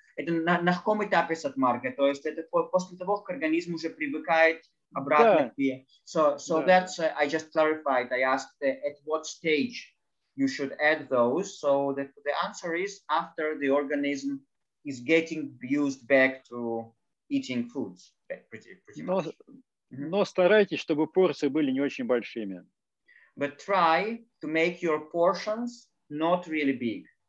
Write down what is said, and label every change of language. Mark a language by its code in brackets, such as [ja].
[ru] Это на каком этапе Сатмарга? То есть это после того, как организм уже привыкает обратно к пе. [en] So that's I just clarified. I asked at what stage you should add those. So the answer is after the organism is getting used back to eating foods. Pretty much. [ru] Но старайтесь, чтобы порции были не очень большими. [en] But try to make your portions not really big.